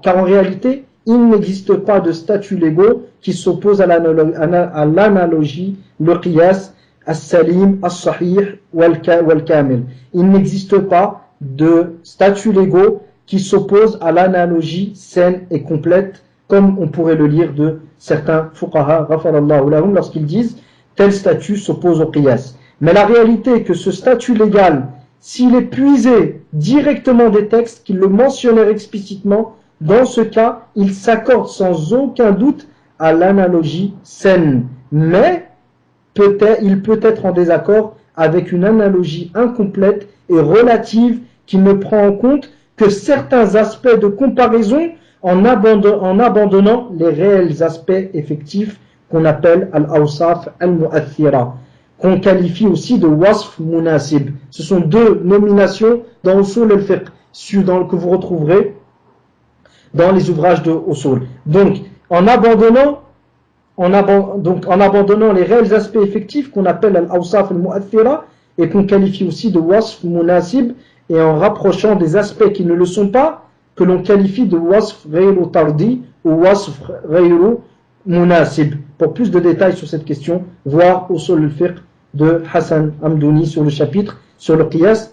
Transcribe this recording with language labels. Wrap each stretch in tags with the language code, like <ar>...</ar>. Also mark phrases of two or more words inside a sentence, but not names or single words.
<fr>Car en réalité, il n'existe pas de statuts légaux qui s'opposent à l'analogie,</fr> <ar>القياس السليم الصحيح والكامل.</ar> <fr>Il n'existe pas de statuts légaux qui s'opposent à l'analogie saine et complète, comme on pourrait le lire de certains fuqaha,</fr> <ar>غفر الله لهم,</ar> <fr>lorsqu'ils disent tel statut s'oppose au qiyas. Mais la réalité est que ce statut légal, s'il est puisé directement des textes qui le mentionnèrent explicitement, dans ce cas, il s'accorde sans aucun doute à l'analogie saine. Mais il peut être en désaccord avec une analogie incomplète et relative qui ne prend en compte que certains aspects de comparaison en abandonnant les réels aspects effectifs qu'on appelle</fr> <ar>الأوصاف المؤثرة,</ar> <fr>qu'on qualifie aussi de</fr> <ar>وصف مناسب.</ar> <fr>Ce sont deux nominations dans Usul al-Fiqh que vous retrouverez dans les ouvrages de Usul. Donc, en abandonnant les réels aspects effectifs qu'on appelle</fr> <ar>الأوصاف المؤثرة</ar> <fr>et qu'on qualifie aussi de</fr> <ar>وصف مناسب,</ar> <fr>et en rapprochant des aspects qui ne le sont pas, que l'on qualifie de</fr> <ar>وصف غير طردي</ar> <fr>ou</fr> <ar>وصف غير مناسب.</ar> <fr>Pour plus de détails sur cette question, voir Usul al-Fiqh de Hassan Hamdouni sur le chapitre sur le qiyas.</fr>